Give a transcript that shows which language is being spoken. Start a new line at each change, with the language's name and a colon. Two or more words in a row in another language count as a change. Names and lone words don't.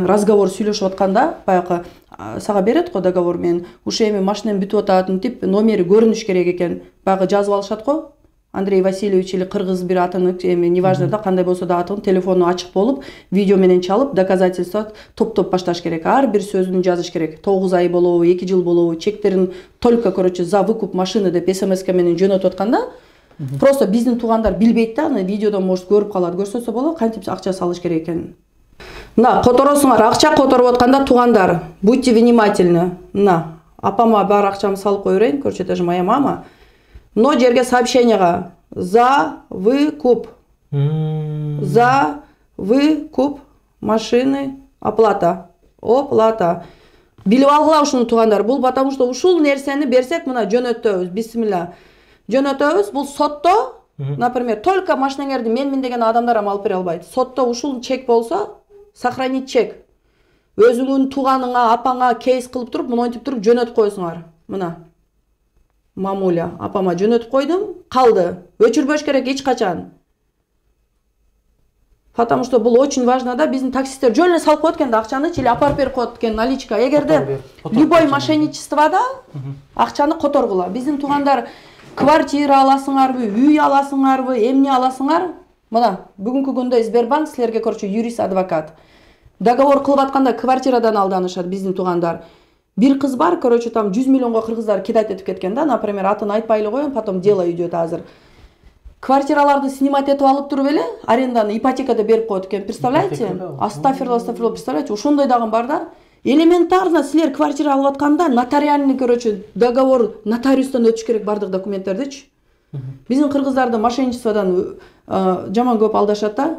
Kyrgyz: Разговор сүйлөшүп атканда, баягы сага берет го договор, мен ушу эми машинем бүтүп атат деп номери көрүнүш керек экен. Баягы жазып алышат го. Андрей Васильевич или кыргыз бир атын, эми неважно да, кандай болсо да атын, телефону ачык болуп, видео менен чалып, доказательство топ-топ башташ керек. Ар бир сөзүн жазыш керек. 9 ай болобу, 2 жыл болобу, чектерин
Russian: только, короче, за выкуп машины
Kyrgyz: деп СМС менен жөнөтүп атканда, просто биздин туугандар билбейт да, аны видеодон может көрүп калат. Көрсөтсө болот, кантип акча салыш керек экенин. Мына которосуңар, акча которуп атканда туугандар,
Russian: будьте внимательны.
Kyrgyz: Мына, апама бар акчамды салып кое берейин,
Russian: короче, это же моя мама.
Kyrgyz: Но жерге сообщенияга
Russian: за выкуп. За выкуп машины оплата. Оплата.
Kyrgyz: Билип алгыла ушуну туугандар. Бул
Russian: потому что
Kyrgyz: ушул нерсени берсек, мына жөнөтөбүз. Бисмилла. Жөнөтөбүз. Бул сотто,
Russian: например, только
Kyrgyz: машинаңарды менмин деген адамдар алып бере албайт. Сотто ушул чек болсо,
Russian: сохранить чек.
Kyrgyz: Өзүңүн тууганыңа, апаңа кейс кылып туруп, монтип туруп жөнөтүп коесуңар. Мына. Мамуля, апама жөнөтүп койдум, калды. Өчүрбөш керек эч качан.
Russian: Потому что
Kyrgyz: бул
Russian: очень важно
Kyrgyz: да, биздин таксисттер жөн эле салып коет экен да акчаны, или апарып берип коет экен наличка. Эгерде любой мошенничествода акчаны которгула. Биздин туугандар квартира аласыңарбы, үй аласыңарбы, эмне аласыңар? Мына, бүгүнкү күндө Сбербанк силерге, короче, юрист, адвокат. Договор кылып атканда квартирадан алданышат биздин туугандар. Бир кыз бар,
Russian: короче, там
Kyrgyz: 100 миллионго кыргыздар кидать этип кеткен да, например, атын айтпай эле коеюн,
Russian: потом дело идет азыр.
Kyrgyz: Квартираларды снимать этип алып туруп эле, аренданы ипотекада берип коет экен, представляете?
Russian: Астафирулла, представляете?
Kyrgyz: Ошондой дагы бар да. Элементарно силер квартира алып атканда
Russian: нотариальный, короче,
Kyrgyz: договор нотариустан өтүш керек бардык документтердичи. Биздин кыргыздарды мошенничестводан жаман көп алдашат да.